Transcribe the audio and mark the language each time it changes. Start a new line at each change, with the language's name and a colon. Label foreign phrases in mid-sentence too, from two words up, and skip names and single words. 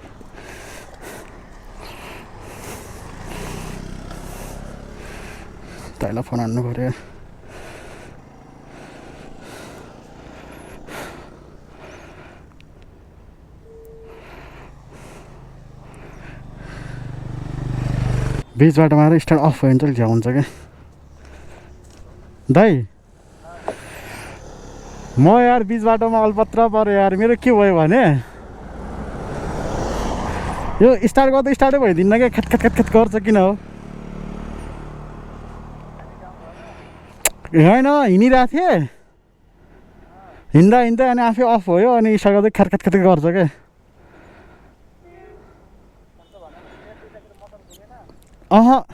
Nepali: तैँलाई फोन हान्नु पऱ्यो बिच बाटोमा आएर
English: start off
Nepali: भयो भने चाहिँ झ्याउ हुन्छ क्या दाइ म यार बिच बाटोमा अलपत्र पऱ्यो यार मेरो के भयो भने यो स्टार्ट गर्दा स्टार्टै भइदिन्न क्या खत खत खत खत गर्छ किन हो होइन हिँडिरहेको थिएँ हिँड्दा हिँड्दै अनि आफै अफ भयो अनि स्टार्ट गर्दै खत खत खत गर्छ क्या अह